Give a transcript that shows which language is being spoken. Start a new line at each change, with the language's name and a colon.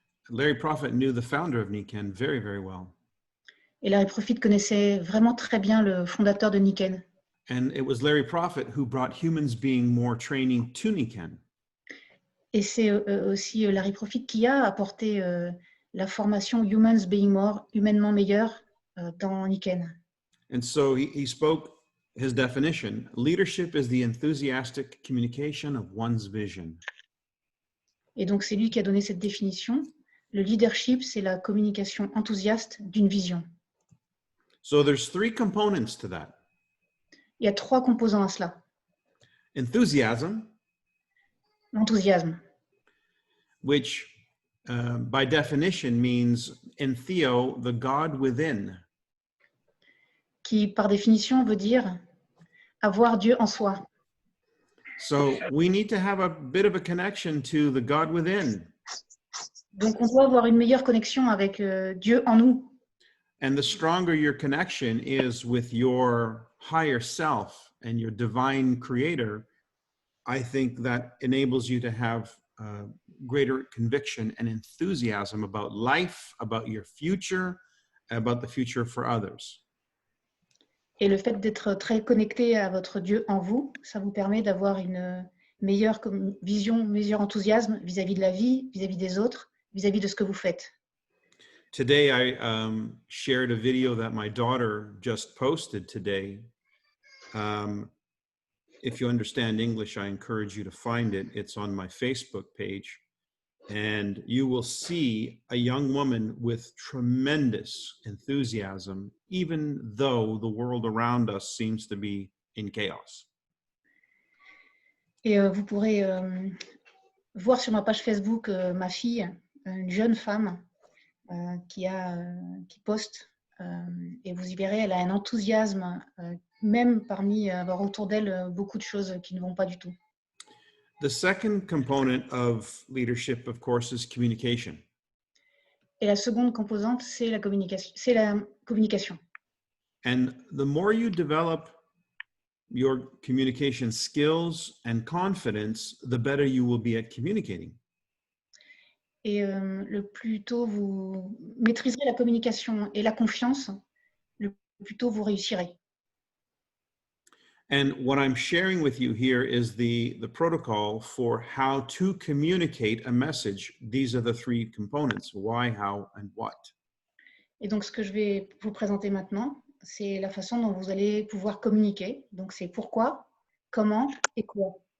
English: Larry Prophet knew the founder of Niken very, very well.
French: Et Larry Prophet connaissait vraiment très bien le fondateur de Niken.
English: And it was Larry Prophet who brought Humans Being More training to Niken.
French: Et c'est aussi Larry Prophet qui a apporté la formation Humans Being More, humainement meilleur, dans Niken.
English: And so he spoke his definition. Leadership is the enthusiastic communication of one's vision.
French: Et donc c'est lui qui a donné cette définition. Le leadership, c'est la communication enthousiaste d'une vision.
English: So there's three components to that.
French: Il y a 3 composants à cela.
English: Enthusiasm,
French: L'enthousiasme,
English: which by definition means entheo, the God within.
French: qui par définition veut dire avoir Dieu en soi.
English: So we need to have a bit of a connection to the God within.
French: Donc on doit avoir une meilleure connexion avec Dieu en nous.
English: And the stronger your connection is with your higher self and your divine creator, I think that enables you to have greater conviction and enthusiasm about life, about your future, about the future for others.
French: Et le fait d'être très connecté à votre Dieu en vous, ça vous permet d'avoir une meilleure vision, meilleur enthousiasme vis-à-vis de la vie, vis-à-vis des autres, vis-à-vis de ce que vous faites.
English: Today, I shared a video that my daughter just posted today. If you understand English, I encourage you to find it. It's on my Facebook page. And you will see a young woman with tremendous enthusiasm, even though the world around us seems to be in chaos.
French: Et vous pourrez voir sur ma page Facebook ma fille, une jeune femme qui poste, et vous y verrez, elle a un enthousiasme, même parmi avoir autour d'elle beaucoup de choses qui ne vont pas du tout.
English: The second component of leadership, of course, is communication.
French: Et la seconde composante, c'est la communication.
English: And the more you develop your communication skills and confidence, the better you will be at communicating.
French: Et le plus tôt vous maîtriserez la communication et la confiance, le plus tôt vous réussirez.
English: And what I'm sharing with you here is the protocol for how to communicate a message. These are the three components: why, how, and what.
French: Et donc, ce que je vais vous présenter maintenant, c'est la façon dont vous allez pouvoir communiquer. Donc, c'est pourquoi, comment et quoi.